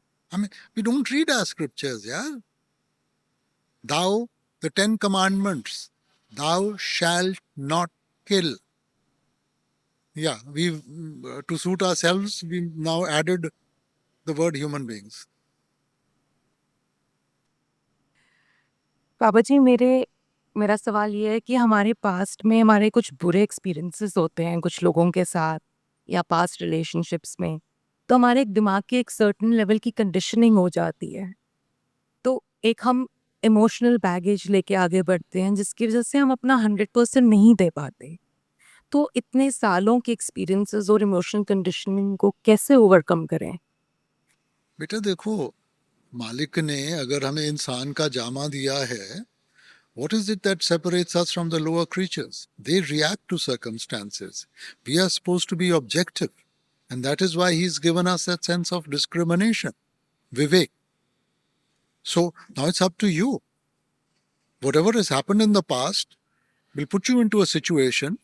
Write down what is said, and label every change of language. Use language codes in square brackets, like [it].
[en] I mean, we don't read our scriptures, yeah? Thou, the 10 commandments, thou shalt not kill. Yeah, to suit ourselves, we now added the word human beings. [hi] बाबा जी मेरा सवाल ये है कि हमारे past में हमारे कुछ बुरे एक्सपीरियंसेस होते हैं कुछ लोगों के साथ या पास्ट रिलेशनशिप्स में, तो हमारे दिमाग की एक सर्टेन लेवल की कंडीशनिंग हो जाती है। तो एक हम इमोशनल बैगेज लेके आगे बढ़ते हैं जिसकी वजह से हम अपना 100% नहीं दे पाते। तो इतने सालों के एक्सपीरियंसेस और इमोशनल कंडीशनिंग को कैसे ओवरकम करें? बेटा देखो, मालिक ने अगर हमें इंसान का जामा दिया है, [en] what is it that separates us from the lower creatures? They react to circumstances. We are supposed to be objective. And that is why he's given us that sense of discrimination, Vivek. So now it's up to you. Whatever has happened in the past will put you into a situation.